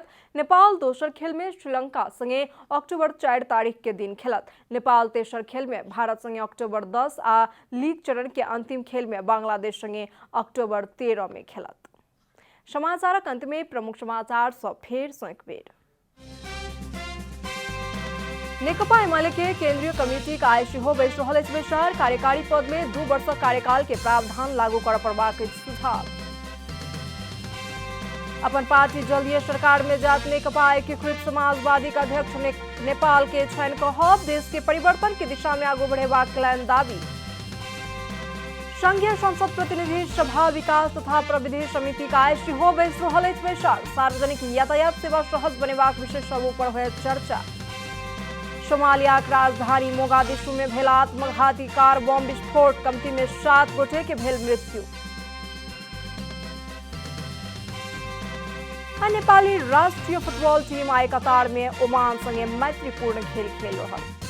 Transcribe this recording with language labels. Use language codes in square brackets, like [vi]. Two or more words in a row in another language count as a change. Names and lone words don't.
[mai] नेपाल दोसर खेल में श्रीलंका संगे अक्टूबर 4 तारीख के दिन खेलत। नेपाल तेसर खेल में भारत संगे अक्टूबर 10 आ लीग चरण के अंतिम खेल में बांग्लादेश संगे अक्टूबर 13 में खेलत। समाचारक अंत में प्रमुख समाचार सब फेर सँ एक बेर। नेकपा एमाले के केंद्रीय कमेटी का आइ सेहो बैस रहल अछि बैसार। कार्यकारी पद में 2 वर्षक कार्यकाल के प्रावधान लागू करऽ पड़बाक सुझाव। अपन पार्टी जल्दीय सरकार में जात नेकपा एकीकृत समाजवादी का अध्यक्ष नेपाल के छनि कहब। देश के परिवर्तन की दिशा में आगू बढ़ेबाक कयलनि दावी। संघीय संसद प्रतिनिधि सभा विकास तथा प्रविधि समिति का आइ सेहो बैस रहल अछि बैसार। सार्वजनिक यातायात सेवा सहज बनेबाक विषय सब पर होयत चर्चा। सोमालिया के राजधानी मोगादिशु में भेल आत्मघाती कार बम विस्फोट, कमती में 7 गोटे के भेल मृत्यु। नेपाली राष्ट्रीय फुटबॉल टीम आइ कतार में ओमान संगे मैत्रीपूर्ण खेल खेल रहल।